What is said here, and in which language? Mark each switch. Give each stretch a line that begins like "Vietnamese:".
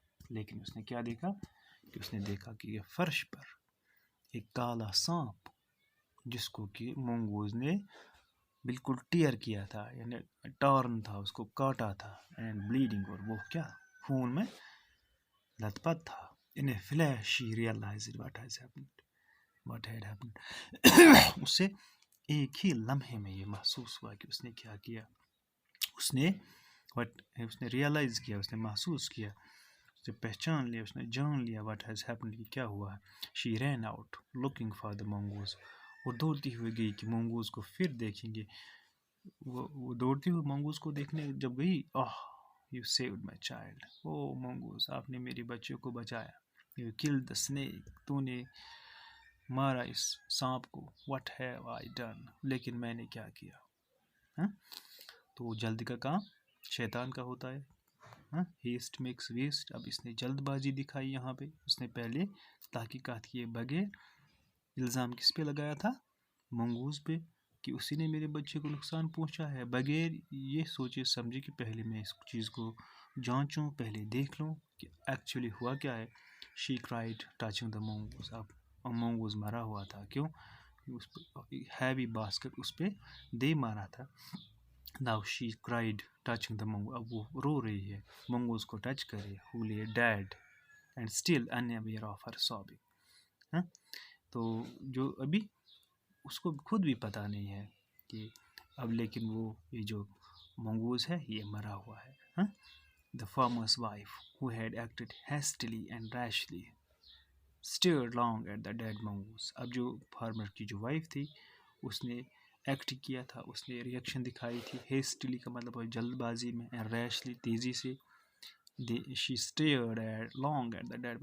Urdu: لیکن اس نے کیا دیکھا کہ اس نے دیکھا کہ یہ فرش پر ایک کالا سانپ، جس کو کہ مونگوز نے بالکل ٹیئر کیا تھا، یعنی ٹارن تھا، اس کو کاٹا تھا. اینڈ بلیڈنگ، اور وہ کیا خون میں لت پت تھا.
English: In a flash she realized what had happened.
Urdu: اسے ایک ہی لمحے میں یہ محسوس ہوا کہ اس نے کیا کیا. اس نے ریئلائز کیا، اس نے محسوس کیا، اس نے پہچان لیا، اس نے جان لیا
English: what has happened،
Urdu: کہ کیا ہوا ہے.
English: She ran out looking for the mongoose.
Urdu: وہ دوڑتی ہوئی گئی کہ مونگوز کو پھر دیکھیں گے. وہ دوڑتی ہوئی مونگوز کو دیکھنے جب گئی،
English: you saved my child.
Urdu: مونگوز، آپ نے میرے بچے کو بچایا.
English: You killed the snake.
Urdu: تو نے مارا اس سانپ کو.
English: What have I done؟
Urdu: لیکن میں نے کیا کیا؟ تو جلدی کا کام شیطان کا ہوتا ہے.
English: Haste makes waste.
Urdu: اب اس نے جلد بازی دکھائی یہاں پہ. اس نے پہلے تحقیقات کیے بغیر الزام کس پہ لگایا تھا؟ مونگوز پہ، کہ اسی نے میرے بچے کو نقصان پہنچا ہے، بغیر یہ سوچے سمجھے کہ پہلے میں اس چیز کو جانچوں، پہلے دیکھ لوں کہ ایکچولی ہوا کیا ہے.
English: She cried touching the mongoose.
Urdu: اب مونگوز مرا ہوا تھا. کیوں؟ اس پہ ہیوی باسکٹ اس پہ دے مارا تھا.
English: Now she cried touching the mongoose.
Urdu: اب وہ رو رہی ہے مونگوز کو ٹچ کرے.
English: Who lay dead and still unaware of her sobbing.
Urdu: تو جو ابھی اس کو خود بھی پتہ نہیں ہے کہ اب، لیکن وہ یہ جو مونگوز ہے یہ مرا ہوا ہے.
English: The farmer's wife, who had acted hastily and rashly, stared long at the dead mongoose.
Urdu: اب جو فارمر کی جو وائف تھی اس نے ایکٹ کیا تھا، اس نے ریئیکشن دکھائی تھی. ہیسٹلی کا مطلب ہے جلد بازی میں،
English: and rashly
Urdu: تیزی سے.
English: she stared long at the dead.